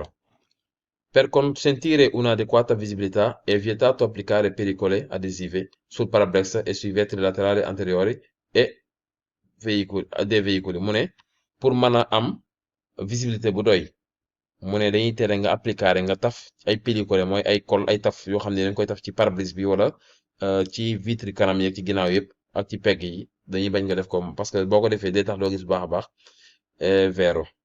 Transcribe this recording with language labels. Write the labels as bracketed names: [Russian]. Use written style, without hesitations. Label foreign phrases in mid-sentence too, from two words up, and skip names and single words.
[Italian] Per consentire un'adeguata visibilità è vietato applicare pericole adesive sul parabrezza e sui vetri laterali anteriori e dei veicoli [Wolof] mu ne pour mën a am visibilité bu doy mu ne dañuy tere nga appliquer nga taf ay pellicule mooy ay col ay taf yoo xam ne dañ koy taf ci pare-brise bi wala ci vitre kanam yeeg ci ginnaaw yëpp ak ci pegg yi dañuy bañ nga def ko parce que boo ko defee day tax doo gis bu baax a baax vero